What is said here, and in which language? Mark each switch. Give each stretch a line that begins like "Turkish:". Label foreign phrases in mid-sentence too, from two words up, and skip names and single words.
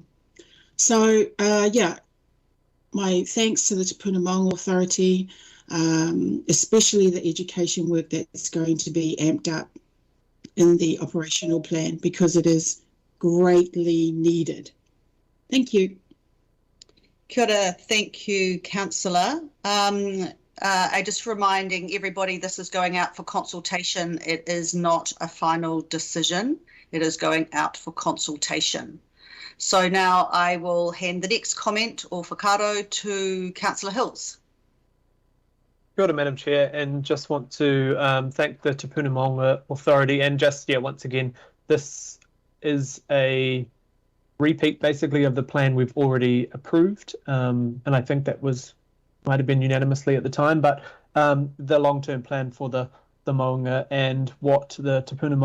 English: So, my thanks to the Te Puna Maunga Authority, especially the education work that's going to be amped up in the operational plan, because it is greatly needed. Thank you.
Māori: Kia ora,
English: thank you, Councillor. Just reminding everybody, this is going out for consultation. It is not a final decision. It is going out for consultation. So now I will hand the next comment or whakaaro to Councillor Hills.
Māori: Kia ora,
English: Madam Chair, and just want to thank the Te Puna Maunga Authority, and just, once again, this is a repeat basically of the plan we've already approved, and I think that might have been unanimously at the time, but the long-term plan for the maunga and what the Te Puna